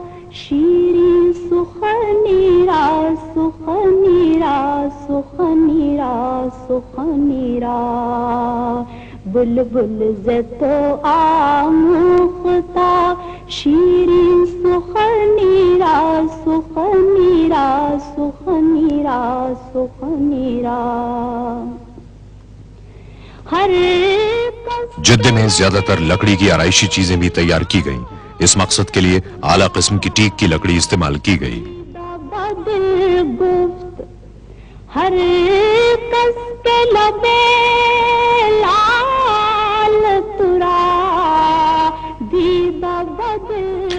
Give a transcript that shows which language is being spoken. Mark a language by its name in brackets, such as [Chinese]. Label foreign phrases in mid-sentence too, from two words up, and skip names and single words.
[Persian] شیرین سخنی را سخنی را سخنی را سخنی را بلبل زتو آموختا شیرین سخنی را سخنی را سخنی را سخنی را ہر [Urdu] جدہ میں زیادہ تر لکڑی کی آرائشی چیزیں بھی تیار کی گئیں۔ اس مقصد کے لیے اعلیٰ قسم کی ٹیک کی لکڑی استعمال کی گئی۔ [Persian] ہر کس کے لبے لال ترا دیدہ بدل۔